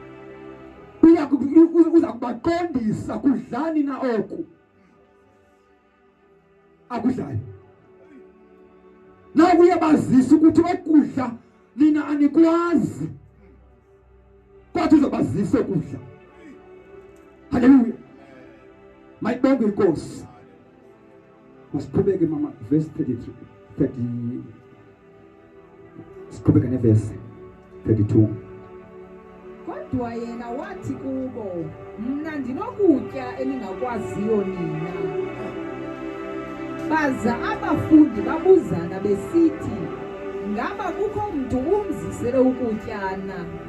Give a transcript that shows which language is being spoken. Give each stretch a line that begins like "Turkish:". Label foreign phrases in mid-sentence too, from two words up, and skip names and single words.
Zulu: uza kubaqondisa kudlani na oku akudlayo na uyabazisa ukuthi okudla nina anikwazi kodwa uzobazisa ukudla haleluya mayibonge inkosi masiqhubeke mama verse 30 siqhubeke neverse 32
Xhosa: kodwa yena wathi kubo mna ndinokutya eningakwaziyo nina baza abafundi babuzana besithi ngaba kukho mntu umzisele ukutyana